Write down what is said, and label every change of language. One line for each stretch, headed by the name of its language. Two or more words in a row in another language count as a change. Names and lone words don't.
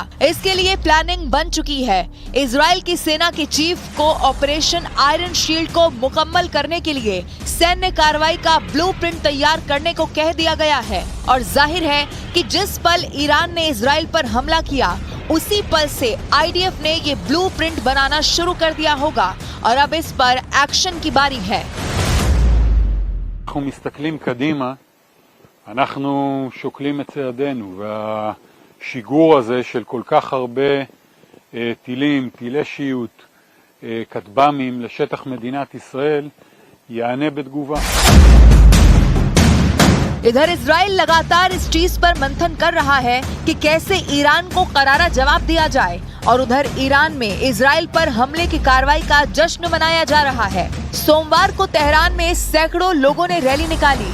Hindi: इसके लिए प्लानिंग बन चुकी है। इजरायल की सेना के चीफ को ऑपरेशन आयरन शील्ड को मुकम्मल करने के लिए सैन्य कार्रवाई का ब्लूप्रिंट तैयार करने को कह दिया गया है और जाहिर है कि जिस पल ईरान ने इजरायल पर हमला किया उसी पल से आईडीएफ ने ये ब्लूप्रिंट बनाना शुरू कर दिया होगा और अब इस पर एक्शन की बारी है।
Hebrew: אנחנו מסתכלים קדימה, אנחנו שוקלים את צעדינו, והשיגור הזה של כל כך הרבה טילים, טילי שיוט, כטב"מים לשטח מדינת ישראל, יענה בתגובה।
Hindi: इधर इजरायल लगातार इस चीज पर मंथन कर रहा है कि कैसे ईरान को करारा जवाब दिया जाए और उधर ईरान में इजरायल पर हमले की कार्रवाई का जश्न मनाया जा रहा है। सोमवार को तेहरान में सैकड़ों लोगों ने रैली निकाली।